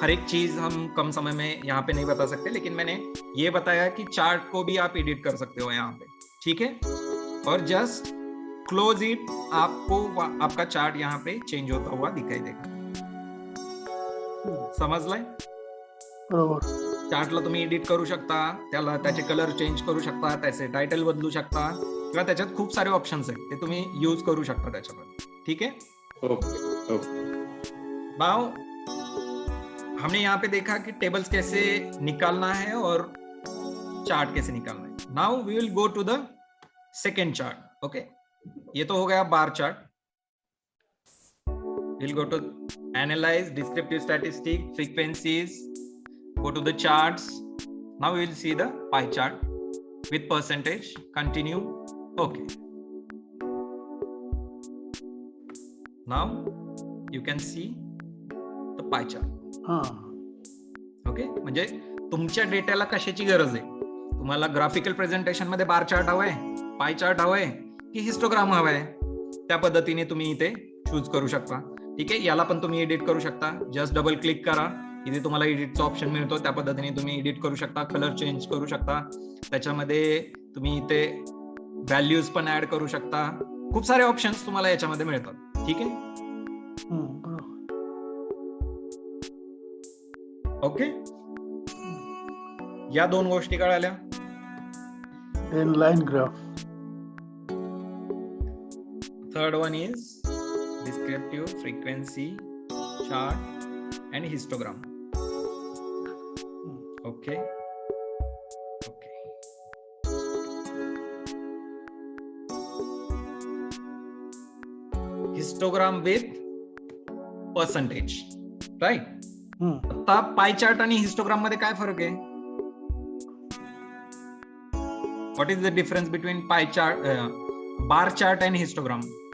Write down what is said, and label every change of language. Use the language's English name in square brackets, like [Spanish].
[Hindi] हर एक चीज हम कम समय में यहाँ पे नहीं बता सकते, लेकिन मैंने ये बताया कि चार्ट को भी आप एडिट कर सकते हो यहाँ पे, ठीक है। और [English] just close it, [Hindi] आपको आपका चार्ट यहाँ पे चेंज होता हुआ दिखाई देगा। [Marathi] समजलाय? बरोबर चार्टला तुम्ही एडिट करू शकता, त्याला त्याचे कलर चेंज करू शकता, त्याचे टाइटल बदलू शकता, किंवा त्याच्यात खूप सारे ऑप्शन्स आहेत, ते तुम्ही यूज करू शकता त्याच्यामध्ये, ठीक है। Okay okay. [Hindi] नाउ हमने यहाँ पे देखा कि टेबल्स कैसे निकालना है और चार्ट कैसे निकालना है। [English] Now we will go to the second chart. Okay, [Hindi] ये तो हो गया bar chart. [English] Will go to analyse, descriptive statistic, frequencies, go to the charts. Now we will see the pie chart with percentage. Continue. Okay, now you can see the pie chart. हां [Marathi] okay, म्हणजे तुमच्या डेटाला कशाची गरज आहे? तुम्हाला graphical presentation मध्ये bar chart हवाय, पाय चार्ट हवाय की हिस्टोग्राम हवाय, त्या पद्धतीने तुम्ही इथे चूज करू शकता, ठीक आहे। याला पण तुम्ही एडिट करू शकता। जस्ट डबल क्लिक करा, इथे तुम्हाला एडिटचा ऑप्शन मिळतो, त्या पद्धतीने तुम्ही एडिट करू शकता, कलर चेंज करू शकता, त्याच्यामध्ये तुम्ही इथे व्हॅल्यूज पण ऍड करू शकता। खूप सारे ऑप्शन्स तुम्हाला याच्यामध्ये मिळतात, ठीक आहे। ओके, या दोन गोष्टी कळाल्या? [English] In line graph third one is descriptive, frequency, chart and histogram. Okay, okay. Histogram with percentage, right? [Marathi] आता पाय चार्ट आणि हिस्टोग्राम मध्ये काय फरक आहे? [English] What is the difference between pie chart, bar chart and histogram?